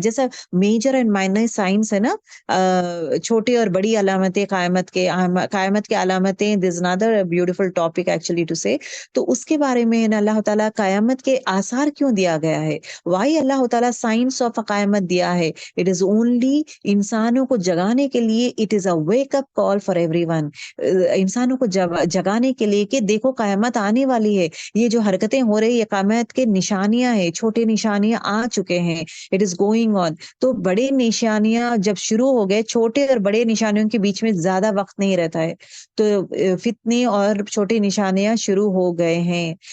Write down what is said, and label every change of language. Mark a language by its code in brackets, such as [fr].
[ur] جیسا [en] major and minor science [ur] ہے نا، چھوٹی اور بڑی علامتیں قیامت کے علامتیں. [en] This is another beautiful topic actually to say. [ur] تو اس کے بارے میں اللہ تعالیٰ قیامت کے آثار کیوں دیا گیا ہے، وائی اللہ تعالیٰ سائنس آف قیامت دیا ہے. [en] it is only [ur] انسانوں کو جگانے کے لیے. [en] It is a wake up call for everyone. [ur] انسانوں کو جگانے کے لیے کہ دیکھو قیامت آنے والی ہے. یہ جو حرکتیں ہو رہی ہے قیامت کے نشانیاں ہیں، چھوٹے نشانیاں آ چکے ہیں. [en] It is going on. [ur] تو بڑے نشانیاں جب شروع ہو گئے، چھوٹے اور بڑے نشانیوں کے بیچ میں زیادہ وقت نہیں رہتا ہے. تو فتنے اور چھوٹی نشانیاں شروع ہو گئے ہیں.